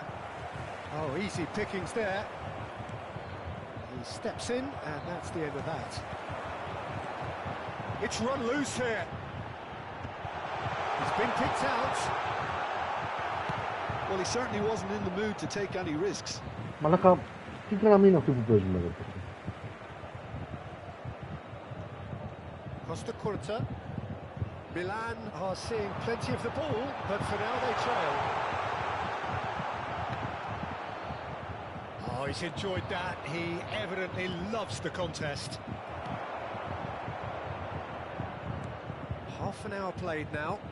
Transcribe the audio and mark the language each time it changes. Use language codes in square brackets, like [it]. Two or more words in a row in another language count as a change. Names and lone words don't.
[en] Oh, easy pickings there. He steps in, and that's the end of that. It's run loose here. He's been kicked out. Well, he certainly wasn't in the mood to take any risks. [el] Μαλάκα, τι γραμμή είναι αυτή που παίζουμε εδώ? Costa Curta. [en] Milan are seeing plenty of the ball, but for now they trail. Oh, he's enjoyed that. He evidently loves the contest. Half an hour played now.